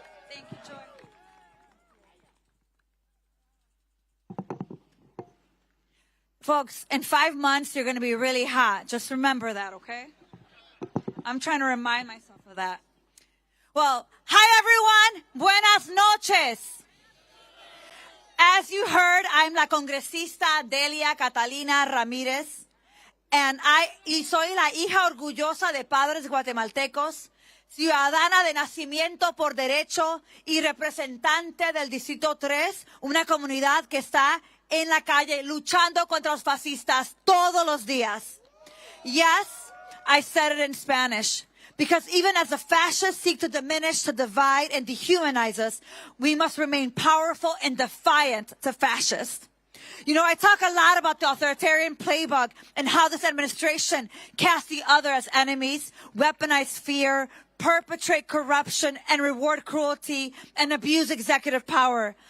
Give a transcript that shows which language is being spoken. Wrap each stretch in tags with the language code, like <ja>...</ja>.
<en>Thank you, Joy. Folks, in 5 months, you're going to be really hot. Just remember that, okay? I'm trying to remind myself of that. Well, hi, everyone.</en> <es>Buenas noches.</es> <en>As you heard, I'm</en> <es>la congresista Delia Catalina Ramirez, and soy la hija orgullosa de padres guatemaltecos, ciudadana de nacimiento por derecho y representante del Distrito 3, una comunidad que está en la calle luchando contra los fascistas todos los días.</es> <en>Yes, I said it in Spanish. Because even as the fascists seek to diminish, to divide, and dehumanize us, we must remain powerful and defiant to fascists. You know, I talk a lot about the authoritarian playbook and how this administration casts the other as enemies, weaponize fear, perpetrate corruption, and reward cruelty and abuse executive power.</en>